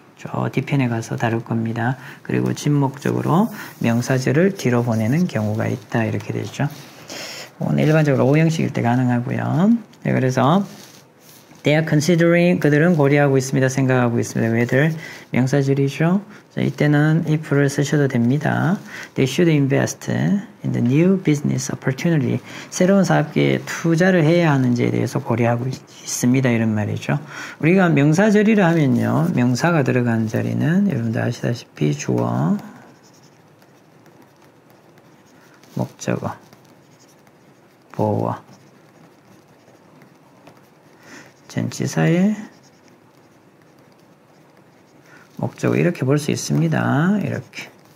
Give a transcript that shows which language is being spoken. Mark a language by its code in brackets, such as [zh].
[ko] 저 뒤편에 가서 다룰 겁니다. 그리고 진목적으로 명사절을 뒤로 보내는 경우가 있다. 이렇게 되죠. 일반적으로 오형식일 때 가능하고요. 네, 그래서 [en] they are considering [ko] 그들은 고려하고 있습니다. 생각하고 있습니다. whether 명사절이죠. 자, 이때는 if를 쓰셔도 됩니다. [en] They should invest in the new business opportunity. [ko] 새로운 사업계에 투자를 해야 하는지에 대해서 고려하고 있습니다. 이런 말이죠. 우리가 명사절이라 하면요. 명사가 들어가는 자리는 여러분들 아시다시피 주어, 목적어, 보어, 전치사의 목적어 이렇게 볼 수 있습니다. 이렇게.